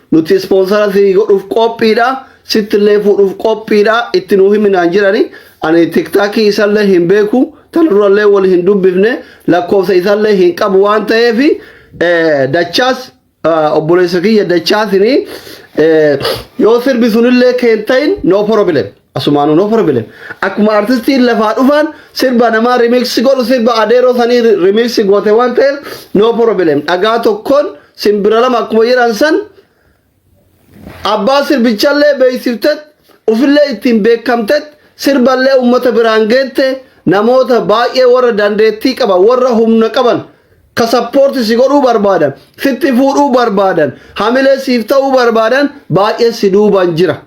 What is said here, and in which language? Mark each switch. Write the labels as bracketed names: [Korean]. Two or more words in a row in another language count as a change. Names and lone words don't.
[Oromo] Nuti ispoonsara si godhuuf qophiidha. Sittillee fuudhuuf qophiidha. Itti nuu himinaan jirani. Ani TikTokii isallee hin beeku. Tan durallee wal hin dubbifne. Lakkoofsa isallee hin qabu waan ta'eefi, eh, Dachaas, ah, obboleessa kiyya Dachaasini, eh, yoo sirbi sunillee keen ta'in, [English] no problem. [Oromo] Asumaanuu [English] no problem. [Oromo] Akkuma artistiin lafaa dhufan sirba namaa remix godhu, sirba Adeeroo sanii re-, remix goote waan ta'eef, [English] no problem. [Oromo] Dhagaa tokkoon simbira lama akkuma jedhan san abbaa sirbichallee beeksiftet, ufillee ittiin beekamtet, sirballee uummata biraan geette, namoota baay'ee warra dandeettii qaban, warra humna qaban, ka sappoorti si godhuu barbaadan, sitti fuudhuu barbaadan, hamilee siif ta'uu barbaadan, baay'ee si duuban jira.